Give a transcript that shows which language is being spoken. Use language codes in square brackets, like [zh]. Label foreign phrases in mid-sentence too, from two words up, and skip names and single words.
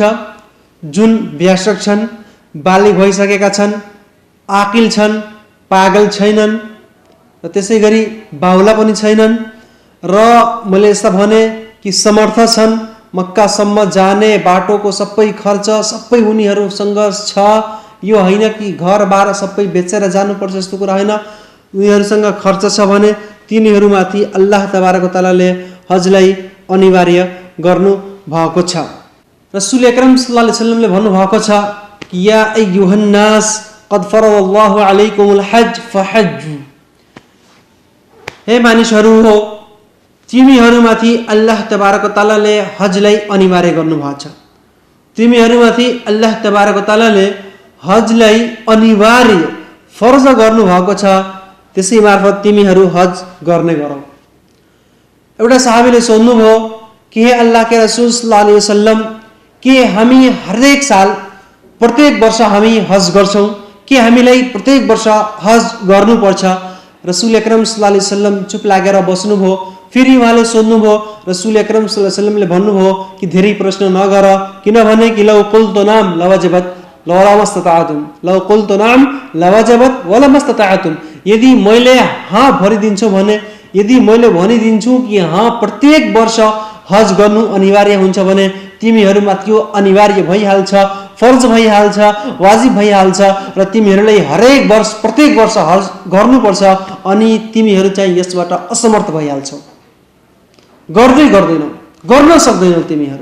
[ne] जुन वयस्क छन्, बालिग भइसकेका छन्, आकिल छन्, पागल छैनन् र त्यसै गरी बाहुला पनि छैनन् र मैले यस्ता भने कि समर्थ छन्, मक्कासम्म जाने बाटोको सबै खर्च सबै उनीहरूसँग छ। यो होइन कि घरबार सबै बेचेर जानुपर्छ, जस्तो कुरा होइन। उनीहरूसँग खर्च छ भने तिनीहरूमाथि [ar] الله تبارك و [ne] तआलाले हजलाई अनिवार्य गर्नु भएको छ। [ar] رسول أكرم صلى الله عليه [ne] वसल्लमले भन्नुभएको छ कि [ar] يا أيها الناس قد فرض الله عليكم الحج فحجوا, [ne] हे मानिसहरू हो, तिमीहरूमाथि [ar] الله تبارك و [ne] तआलाले हजलाई अनिवार्य गर्नुभएको छ। तिमीहरूमाथि [ar] الله تبارك و [ne] तआलाले हजलाई अनिवार्य फर्ज गर्नुभएको छ, त्यसै मार्फत तिमीहरू हज गर्ने गरौ। एउटा सहाबीले सोध्नुभयो कि हे अल्लाहका रसूल [ar] صلى الله عليه وسلم, [ne] के हामी हरेक साल प्रत्येक वर्ष हामी हज गर्छौं, के हामीलाई प्रत्येक वर्ष हज गर्नुपर्छ? [ar] رسول أكرم صلى الله عليه وسلم [ne] चुप लागेर बस्नुभयो। फेरि उहाँले सोध्नुभयो। [ar] رسول أكرم صلى الله عليه [ne] वसल्लमले भन्नुभयो कि धेरै प्रश्न नगर, किनभने कि [ar] لو قلت نعم لوجبت ولما استطعتم لو قلت نعم لوجبت ولما استطعتم, [ne] यदि मैले हाँ भरिदिन्छु भने, यदि मैले भनिदिन्छु कि हाँ प्रत्येक वर्ष हज गर्नु अनिवार्य हुन्छ भने तिमीहरूमाथि यो अनिवार्य भइहाल्छ, फर्ज भइहाल्छ, वाजिब भइहाल्छ र तिमीहरूलाई हरेक वर्ष प्रत्येक वर्ष हज गर्नुपर्छ, अनि तिमीहरू चाहिँ यसबाट असमर्थ भइहाल्छौ, गर्दैनौ, गर्न सक्दैनौ तिमीहरू।